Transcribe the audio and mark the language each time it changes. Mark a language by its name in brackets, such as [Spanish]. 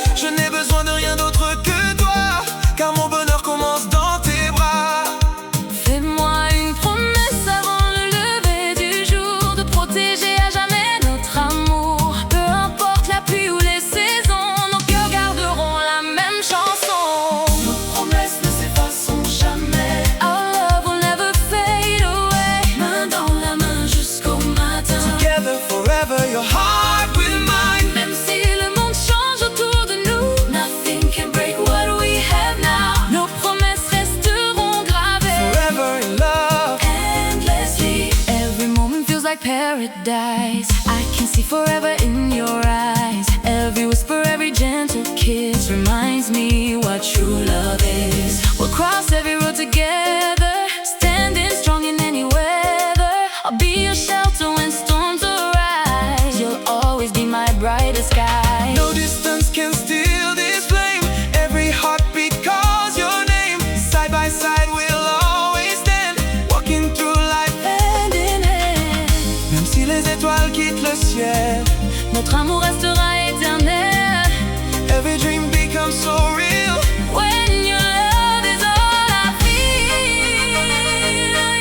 [French] Je n'ai besoin de rien d'autre que toi, car mon bonheur commence dans tes bras. Fais-moi une promesse avant le lever du jour, de protéger à jamais notre amour. Peu importe la pluie ou les saisons, nos cœurs garderont la même chanson. Nos promesses ne s'effaceront jamais. [English] Our love will never fade away. [French] Main dans la main jusqu'au matin. [English] Together forever, your heart will mine. [French] Même si le monde change autour de nous, [English] nothing can break what we have now. [French] Nos promesses resteront gravées [English] Forever in love. endlessly. Every moment feels like paradise. I can see forever in your eyes. Every whisper, every gentle kiss distance reminds me what true love is. We'll cross every road together, standing strong in any weather. I'll be your shelter when storms arise. You'll always be my brightest sky. No distance can steal this flame. Every heartbeat calls your name. Side by side we'll always stand, walking through life Hand in hand, [French] même si les étoiles quittent le ciel. notre amour restera éternel. [English] Every dream becomes so real When your love is all I feel,